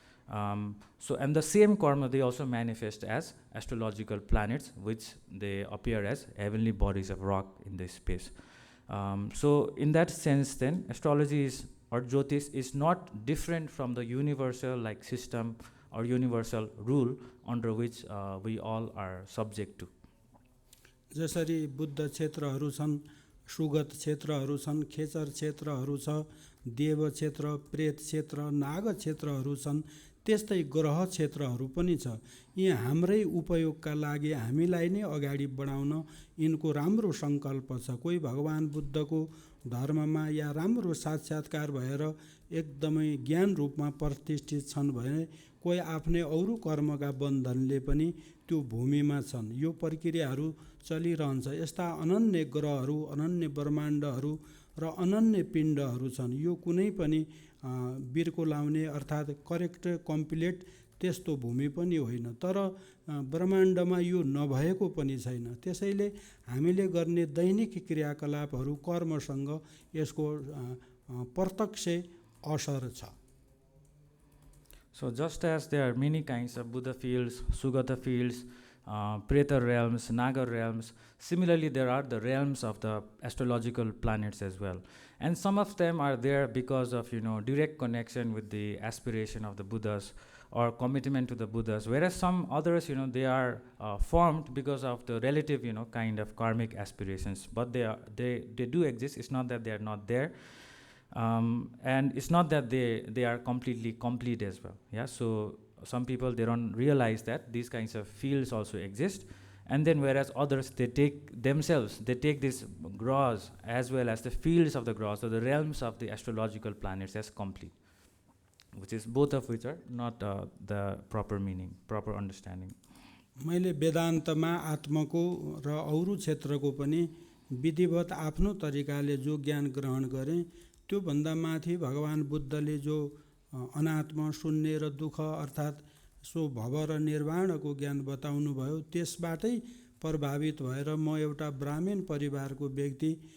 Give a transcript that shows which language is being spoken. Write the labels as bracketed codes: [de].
[en] And the same karma, they also manifest as astrological planets, which they appear as heavenly bodies of rock in this space. So in that sense, then, astrology or Jyotish is not different from the universal system or universal rule under which we all are subject to. [ne] जसरी बुद्ध क्षेत्रहरू छन्, सुगत क्षेत्रहरू छन्, खेचर क्षेत्रहरू छ, देव क्षेत्र, प्रेत क्षेत्र, नाग क्षेत्रहरू छन्, त्यस्तै ग्रह क्षेत्रहरू पनि छ। यी हाम्रै उपयोगका लागि हामीलाई नै अगाडि बढाउन यिनको राम्रो सङ्कल्प छ। कोही भगवान बुद्धको धर्ममा या राम्रो साक्षात्कार भएर एकदमै ज्ञान रूपमा प्रतिष्ठित छन् भने कोही आफ्नै अरू कर्मका बन्धनले पनि त्यो भूमिमा छन्। यो प्रक्रियाहरू चलिरहन्छ। यस्ता अनन्य ग्रहहरू, अनन्य ब्रह्माण्डहरू र अनन्य पिण्डहरू छन्। यो कुनै पनि बिर्को लाउने अर्थात् [en] correct complete [ne] त्यस्तो भूमि पनि होइन, तर ब्रह्माण्डमा यो नभएको पनि छैन। त्यसैले हामीले गर्ने दैनिक क्रियाकलापहरू कर्मसँग यसको प्रत्यक्ष असर छ। [en] So just as there are many kinds of Buddha fields, Sugata fields, Preta realms, Naga realms, similarly there are the realms of the astrological planets as well. And some of them are there because of, direct connection with the aspiration of the Buddhas or commitment to the Buddhas, whereas some others, they are formed because of the relative, kind of karmic aspirations. But they do exist. It's not that they are not there. And it's not that they are completely complete as well. Yeah. So some people, they don't realize that these kinds of fields also exist. And then whereas others, they take this gross as well as the fields of the gross, or the realms of the astrological planets as complete, which is both of which are not the proper meaning, proper understanding. [ne] मैले वेदान्तमा आत्मको र अरू क्षेत्रको पनि विधिवत आफ्नो तरिकाले जो ज्ञान ग्रहण गरेँ, त्यो भन्दा माथि भगवान बुद्धले जो अनात्म, शून्य र दुःख अर्थात् सो भव र निर्वाणको ज्ञान बताउनु भयो, त्यसबाटै प्रभावित भएर म एउटा ब्राह्मण परिवारको व्यक्ति,